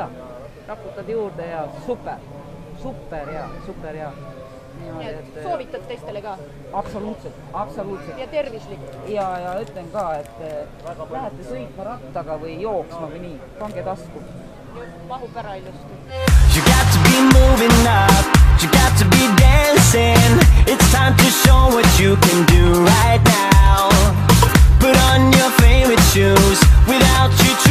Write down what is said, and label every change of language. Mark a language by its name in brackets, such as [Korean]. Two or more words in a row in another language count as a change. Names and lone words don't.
[Estonian] Raputad juurde ja super hea. Nii et soovitad teistele ka? Absoluutselt. Ja tervislik. Ja ütlen ka, et lähete sõitma rattaga või jooksma või nii, pange tasku. Mahub ära ilusti. [English] You got to be moving up, you got to be dancing. It's time to show what you can do right now. Put on your favorite shoes without you.